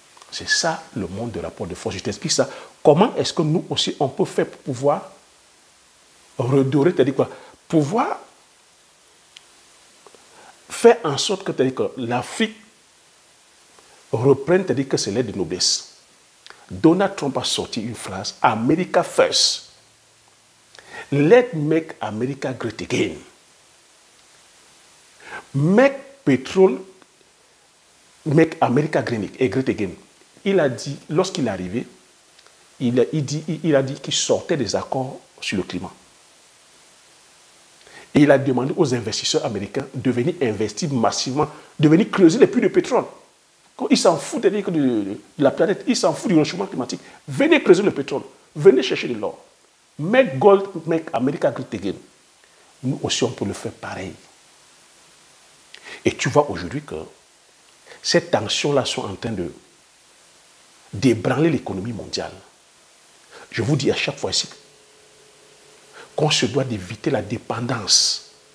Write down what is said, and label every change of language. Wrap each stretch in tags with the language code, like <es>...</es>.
<fr>C'est ça le monde de rapport de force. Je t'explique ça. Comment est-ce que nous aussi, on peut faire pour pouvoir redorer, c'est-à-dire pouvoir fait en sorte que l'Afrique reprenne, c'est-à-dire que c'est l'aide de noblesse. Donald Trump a sorti une phrase,</fr> <en>America first. Let make America great again. Make petrol, make America great again.</en> <fr>Il a dit, lorsqu'il est arrivé, il a dit qu'il sortait des accords sur le climat. Et il a demandé aux investisseurs américains de venir investir massivement, de venir creuser les puits de pétrole. Ils s'en foutent de la planète, ils s'en foutent du réchauffement climatique. Venez creuser le pétrole, venez chercher de l'or.</fr> <en>Make gold, make America great again.</en> <fr>Nous aussi, on peut le faire pareil. Et tu vois aujourd'hui que ces tensions-là sont en train de d'ébranler l'économie mondiale. Je vous dis à chaque fois ici qu'on se doit d'éviter la dépendance.</fr>